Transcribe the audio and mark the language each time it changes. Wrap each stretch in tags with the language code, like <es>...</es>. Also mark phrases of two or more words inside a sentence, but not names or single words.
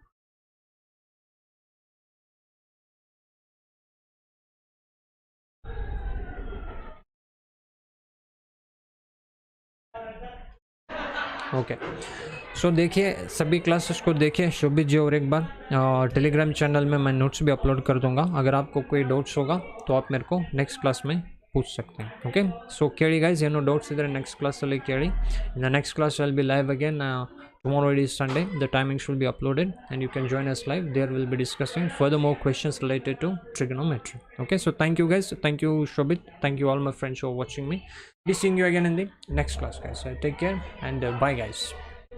<en>okay, so</en> <hi>देखिए, सभी क्लासेस को देखिए शोभित जी, और एक बार टेलीग्राम चैनल में मैं नोट्स भी अपलोड कर दूंगा. अगर आपको कोई डाउट्स होगा तो आप मेरे को</hi> <en>next class</en> <hi>में पूछ सकते हैं.</hi> <en>okay, so</en> <kn>ಕೇಳಿ ಗೈಸ್, ಏನೋ ಡೌಟ್ಸ್ ಇದ್ದರೆ ನೆಕ್ಸ್ಟ್ ಕ್ಲಾಸಲ್ಲಿ ಕೇಳಿ.</kn> <en>in the next class will be live again. Tomorrow it is Sunday. The timings will be uploaded and you can join us live. There we'll be discussing further more questions related to trigonometry. Okay, so thank you guys. Thank you Shobhit. Thank you all my friends who are watching me. Be seeing you again in the next class guys. Take care and bye guys.</en>